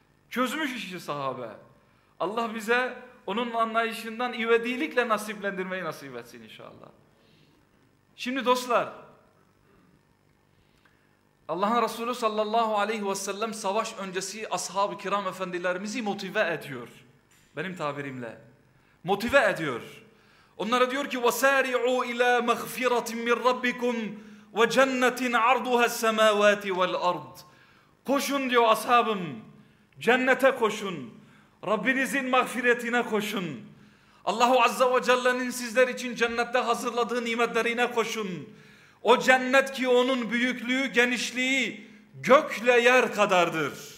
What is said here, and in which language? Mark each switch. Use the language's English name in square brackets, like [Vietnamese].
[Turkish] Çözmüş işi sahabe. Allah bize onun anlayışından ivedilikle nasiplendirmeyi nasip etsin inşallah. Şimdi dostlar, Allah'ın Resulü sallallahu aleyhi ve sellem savaş öncesi ashab-ı kiram efendilerimizi motive ediyor. Benim tabirimle. Motive ediyor. Onlara diyor ki [Arabic] وَسَارِعُوا اِلَى مَغْفِرَةٍ مِنْ رَبِّكُمْ وَجَنَّةٍ عَرْضُهَ السَّمَاوَاتِ وَالْأَرْضِ. [Turkish] Koşun diyor ashabım. Cennete koşun. Rabbinizin mağfiretine koşun. Allahu Azza ve Celle'nin sizler için cennette hazırladığı nimetlerine koşun. O cennet ki onun büyüklüğü, genişliği gökle yer kadardır.